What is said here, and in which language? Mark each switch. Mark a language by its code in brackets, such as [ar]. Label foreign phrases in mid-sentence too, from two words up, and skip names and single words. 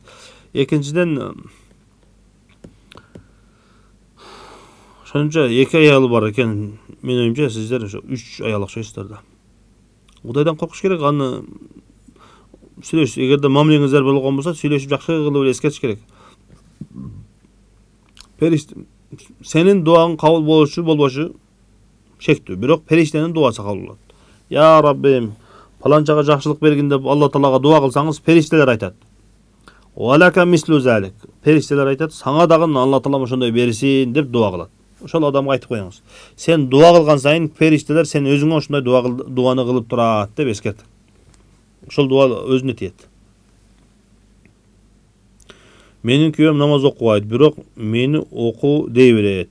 [ky] Экинчиден, ошончо 2 аялы бар экен. Мен оюмча сиздер 3 аял окшойсуздар да. Кудайдан коркуш керек, аны сүйлөшүп, эгерде мамилеңиздер болгон болсо, сүйлөшүп жакшы кылып эле эскертиш керек. Периште сенин дуаң кабыл болушу болбошу шектүү, бирок периштенин дуасы кабыл болот. [ar] يا ربي, [ky] palançaga жақшылық бергин деп Алла Таалага дуа кылсаңыз, периштелер айтат. [ar] ولك مثل ذلك. [ky] Периштелер айтат, саңа дагы Алла Таала ошондой берсин деп дуа кылат. Ошол адамга айтып коюңуз. Сен дуа кылган сайын периштелер сен өзүңө ошондой дуаны кылып турат деп эскерт. Ошол дуа өзүнө тиет. Менин күйөөм намаз окубайт, бирок мени окуу дей берет.